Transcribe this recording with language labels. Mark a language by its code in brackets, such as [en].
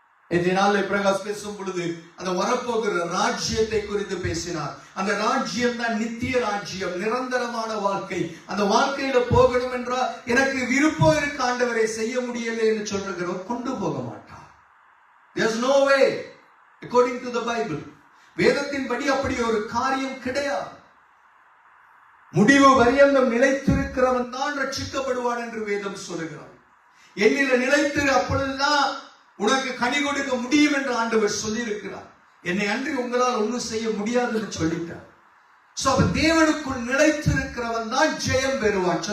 [ta] இன்றைய நாளில் பிரகாஷ் பேசும் பொழுது அந்த வரப்போகிற ராஜ்யத்தை குறித்து பேசினார். அந்த ராஜ்யம் தான் நித்திய ராஜ்யம், நிரந்தரமான வாழ்க்கை. அந்த வாழ்க்கையில போகணும் என்றால் எனக்கு விருப்பம் இருக்கு ஆண்டவரை, செய்ய முடியலை என்று சொல்றோம், கொண்டு போக மாட்டார். [en] There's no way according to the Bible. [ta] வேதத்தின்படி அப்படி ஒரு காரியம் கிடையாது. முடிவு பரியந்தம் நிலைத்திருக்கிறவன் தான் ரட்சிக்கப்படுவான் என்று வேதம் சொல்லுகிறார். என்னில நிலைத்திரு, அப்பொழுதுதான் உனக்கு கனி கொடுக்க முடியும் என்று ஆண்டவர் சொல்லி இருக்கிறார். என்னை அன்றி உங்களால் ஒன்றும் செய்ய முடியாதுன்னு சொல்லிட்டார். தேவனுக்குள் நிலைத்திருக்கிறவன் தான் ஜெயம் பெறுவான்.